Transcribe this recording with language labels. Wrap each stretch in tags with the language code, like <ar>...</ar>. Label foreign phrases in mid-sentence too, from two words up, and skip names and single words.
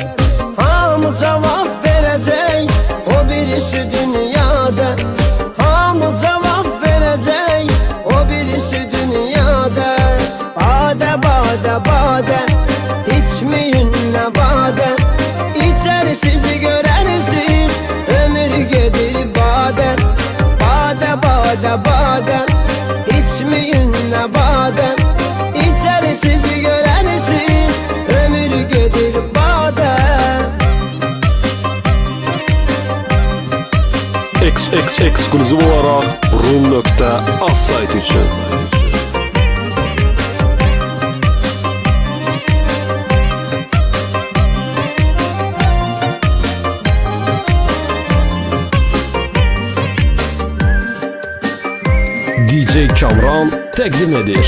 <tr>Hamı cevap verecek, o birisi dünyada. Hamı cevap verecek, o birisi dünyada. Bade bade bade, içmeyinle bade. İçerisiz görersiz ömür gelir bade. Bade bade bade, içmeyinle bade. İçerisiz görersiz ömür gelir bade. Eksklüziv olarak Rum.az saytı için.</tr> <az>DJ Kamran təqdim edir.</az>